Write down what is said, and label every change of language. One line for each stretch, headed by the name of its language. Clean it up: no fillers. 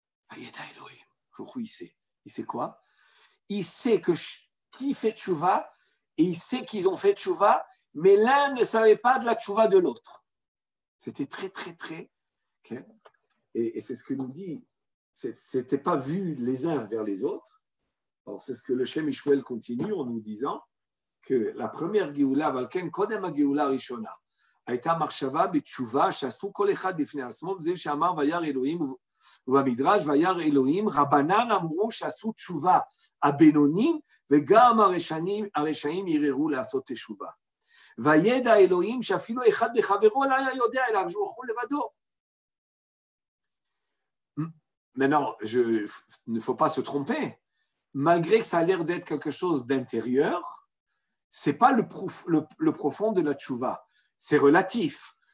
Hebrew: Vayeda Elohim,
French: il sait. Il sait quoi? Il sait qui fait tchouva, et il sait qu'ils ont fait tchouva, mais l'un ne savait pas de la tchouva de l'autre. C'était très, très, très. Okay? Et c'est ce que nous dit. C'était pas vu les uns vers les autres. Alors, c'est ce que le Shem Ishmael continue en nous disant que la première Géoula,
Hebrew: Valken Kodem Géoula Rishona, הייתה מחשבה בתשובה שעשו כל אחד בפני עצמו, וזה שאמר וירא אלוהים ובמדרש וירא אלוהים, רבנן אמרו שעשו תשובה הבינונים, וגם הרשעים יררו לעשות תשובה. וידע אלוהים שאפילו אחד בחברו לא היה יודע, אלא הקדוש ברוך הוא לבדו.
French: Maintenant, il ne faut pas se tromper. Malgré que ça a l'air d'être quelque chose d'intérieur, ce n'est pas le profond de la tchouva. C'est relatif.